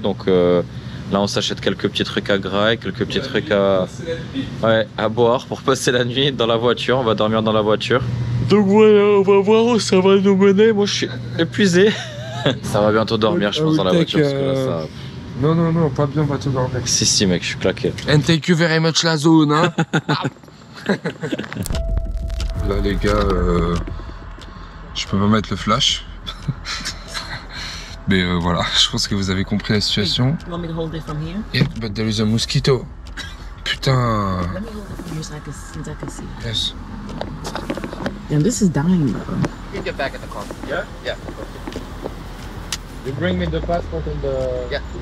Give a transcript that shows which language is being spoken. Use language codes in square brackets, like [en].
[fr] Donc là, on s'achète quelques petits trucs à grailler, quelques petits trucs à boire pour passer la nuit dans la voiture. On va dormir dans la voiture. Donc voilà, on va voir où ça va nous mener. Moi, je suis épuisé. Ça va bientôt dormir, je pense, dans la voiture. Parce que là, ça... Non, pas bien, pas tout dormir. Si, mec, je suis claqué. [en] And thank you very much [fr] la zone, hein. Là, les gars, je peux pas mettre le flash. Mais voilà, je pense que vous avez compris la situation. [en] You want me to hold it from here? Yeah, but there is a mosquito. [fr] Putain. [en] Let me hold it from here so I can see. Yes. Damn, this is dying, bro. You can get back in the car. Yeah? Yeah. You bring me the passport and the... Yeah.